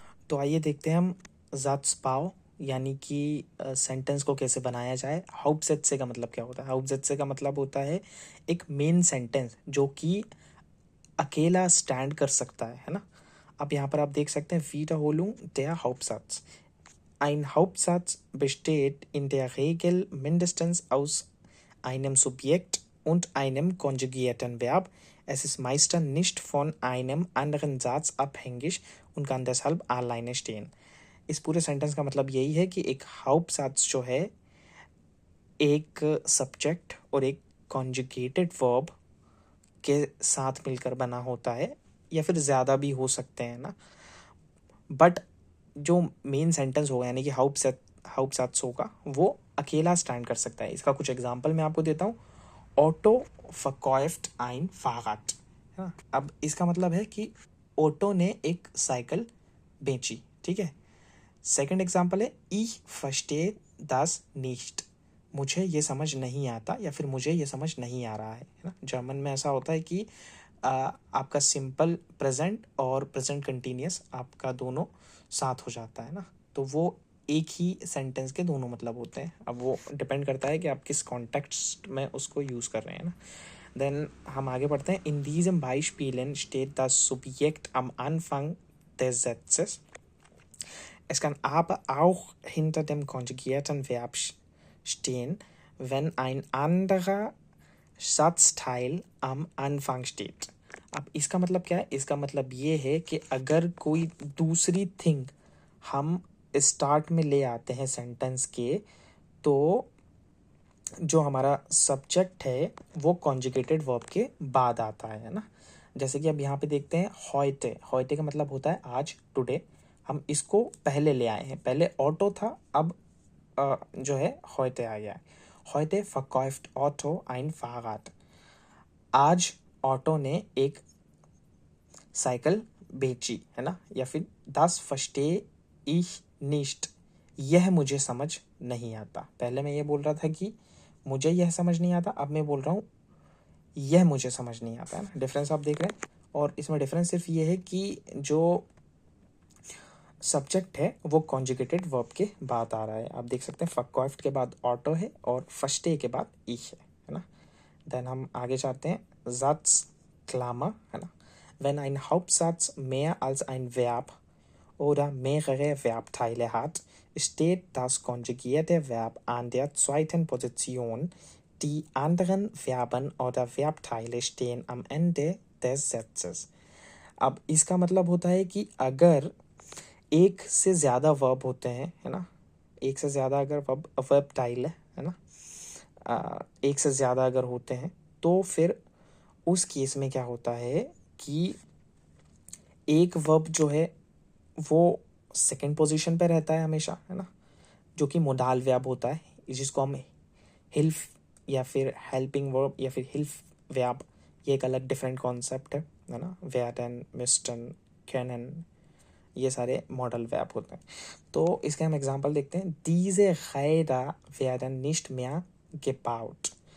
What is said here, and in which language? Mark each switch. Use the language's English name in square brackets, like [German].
[Hindi] तो आइए देखते हैं हम Satzbau यानी कि सेंटेंस को कैसे बनाया जाए। Hauptsätze का मतलब क्या होता है? Hauptsätze का मतलब होता है एक मेन सेंटेंस जो कि अकेला स्टैंड कर सकता है ना। अब यहाँ पर आप देख सकते हैं [German] Wiederholung der Hauptsatz. Ein Hauptsatz besteht in der Regel mindestens aus einem Subjekt und einem konjugierten Verb. Es ist meistens nicht von einem anderen Satz abhängig und kann deshalb alleine stehen. [Hindi] इस पूरे sentence का मतलब यही है कि एक Hauptsatz जो है एक सब्जेक्ट और एक कॉन्जुगेटेड वर्ब के साथ मिलकर बना होता है, या फिर ज़्यादा भी हो सकते हैं ना। बट जो मेन सेंटेंस होगा यानी कि हाउपसैट्स होगा वो अकेला स्टैंड कर सकता है। इसका कुछ एग्जांपल मैं आपको देता हूँ। ऑटो [German] verkauft ein Fahrrad, [Hindi] है ना। अब इसका मतलब है कि ऑटो ने एक साइकिल बेची, ठीक है। सेकंड एग्जांपल है [German] ich verstehe das nicht, [Hindi] मुझे ये समझ नहीं आता या फिर मुझे ये समझ नहीं आ रहा है ना। जर्मन में ऐसा होता है कि आपका सिंपल प्रेजेंट और प्रेजेंट कंटिन्यूस आपका दोनों साथ हो जाता है ना, तो वो एक ही सेंटेंस के दोनों मतलब होते हैं। अब वो डिपेंड करता है कि आप किस कॉन्टेक्स्ट में उसको यूज़ कर रहे हैं ना। देन हम आगे बढ़ते हैं। [German] इन diesem Beispielen steht das Subjekt am Anfang des Satzes. Es kann aber auch hinter dem konjugierten Verb stehen, wenn ein anderer Satzteil am Anfang steht. [Hindi] अब इसका मतलब क्या है? इसका मतलब ये है कि अगर कोई दूसरी थिंग हम स्टार्ट में ले आते हैं सेंटेंस के, तो जो हमारा सब्जेक्ट है वो कॉन्जुगेटेड वर्ब के बाद आता है ना। जैसे कि अब यहाँ पे देखते हैं heute. heute का मतलब होता है आज, टुडे। हम इसको पहले ले आए हैं, पहले ऑटो था, अब जो है heute आ गया है। [German] heute verkauft Otto ein Fahrrad. [Hindi] आज ऑटो ने एक साइकिल बेची, है ना। या फिर [German] das verstehe ich nicht, [Hindi] यह मुझे समझ नहीं आता। पहले मैं ये बोल रहा था कि मुझे यह समझ नहीं आता, अब मैं बोल रहा हूँ यह मुझे समझ नहीं आता, है ना। डिफरेंस आप देख रहे हैं। और इसमें डिफरेंस सिर्फ ये है कि जो सब्जेक्ट है वो कॉन्जुगेटेड वर्ब के बाद आ रहा है। आप देख सकते हैं verkauft के बाद ऑटो है और verstehe के बाद ich है ना। देन हम आगे जाते हैं Satzklammer, है ना। [German] Wenn ein Hauptsatz mehr als ein Verb oder mehrere Verbteile hat, steht das konjugierte Verb an der zweiten Position. Die anderen Verben oder Verbteile stehen am Ende des Satzes. [Hindi] अब इसका मतलब होता है कि अगर एक से ज़्यादा वर्ब होते हैं, है ना, एक से ज़्यादा अगर वर्ब टाइल है ना, एक से ज़्यादा अगर होते हैं तो फिर उस केस में क्या होता है कि एक वर्ब जो है वो सेकंड पोजीशन पे रहता है हमेशा, है ना, जो कि मोडाल वर्ब होता है, जिसको हम हिल्फ या फिर हेल्पिंग वर्ब या फिर हिल्फ वर्ब, ये एक अलग डिफरेंट कॉन्सेप्ट है ना। [German] werden, müssten, können, [Hindi] ये सारे मॉडल वर्ब होते हैं। तो इसके हम एग्जांपल देखते हैं। [German] diese Räder werden nicht mehr gebaut.